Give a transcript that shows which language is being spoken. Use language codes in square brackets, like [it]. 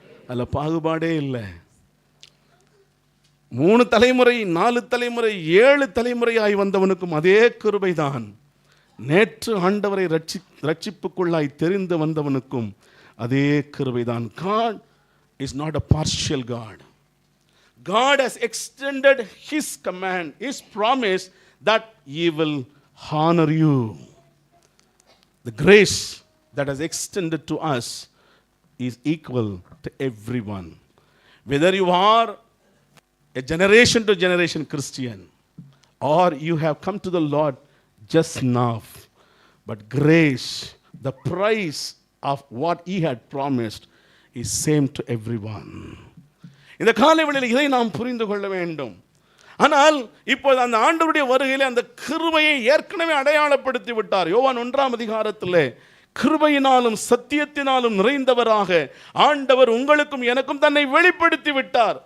[ta] அதில் பாகுபாடே இல்லை. 3 தலைமுறை, 4 தலைமுறை, 7 தலைமுறையாய் வந்தவனுக்கும் அதே கிருபை தான். நேற்று ஆண்டவரை ரட்சிப்புக்குள்ளாய் தெரிந்து வந்தவனுக்கும் அதே கிருபை தான். [en] God is not a partial God. God has extended His command, His promise that He will honor you. The grace that has extended to us is equal to everyone. Whether you are a generation to generation Christian or you have come to the Lord just now, but grace, the price of what He had promised, is same to everyone. [ta] இந்த காலை வேளையில் இதை நாம் புரிந்து கொள்ள வேண்டும். ஆனால் இப்போது அந்த ஆண்டவருடைய வருகையிலே அந்த கிருபையை ஏற்கனவே அடையாளப்படுத்தி விட்டார். யோவான் 1ஆம் அதிகாரத்திலே, கிருபையினாலும் சத்தியத்தினாலும் நிறைந்தவராக ஆண்டவர் உங்களுக்கும் எனக்கும் தன்னை வெளிப்படுத்தி விட்டார்.